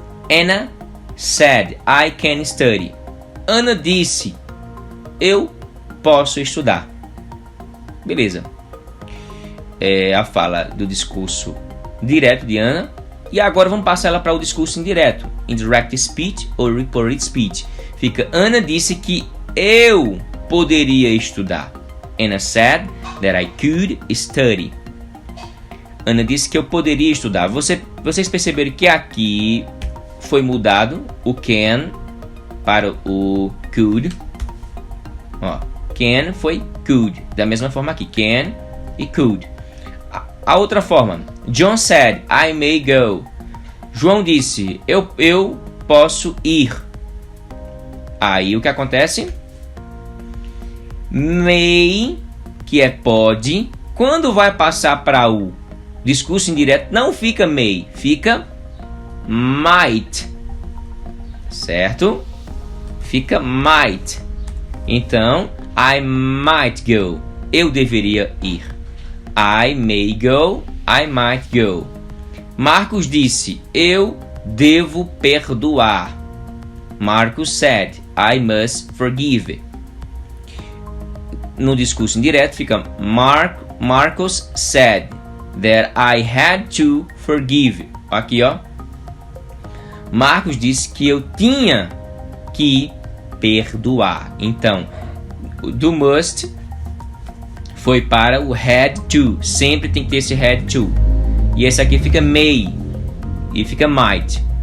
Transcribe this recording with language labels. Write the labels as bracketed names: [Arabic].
[English] Anna said, I can study. [Portuguese] Ana disse, eu posso estudar. Beleza. A fala do discurso direto de Ana. E agora vamos passar ela para o discurso indireto. [English] Indirect speech ou reported speech. [Portuguese] Fica, Ana disse que eu poderia estudar. [English] Anna said that I could study. [Portuguese] Ana disse que eu poderia estudar. Vocês perceberam que aqui foi mudado o can para o could. Ó, can foi could. Da mesma forma aqui, can e could. A outra forma, [English] John said, I may go. [Portuguese] João disse, eu posso ir. Aí o que acontece? May, que é pode, quando vai passar para o discurso indireto, não fica may, fica might. Certo? Fica might. Então, [English] I might go. [Portuguese] Eu deveria ir. [English] I may go, I might go. [Portuguese] Marcos disse, eu devo perdoar. [English] Marcos said, I must forgive. [Portuguese] No discurso indireto fica [English] Marcos said that I had to forgive. [Portuguese] Aqui, ó. Marcos disse que eu tinha que perdoar. Então, do must foi para o had to. Sempre tem que ter esse had to. E esse aqui fica may e fica might.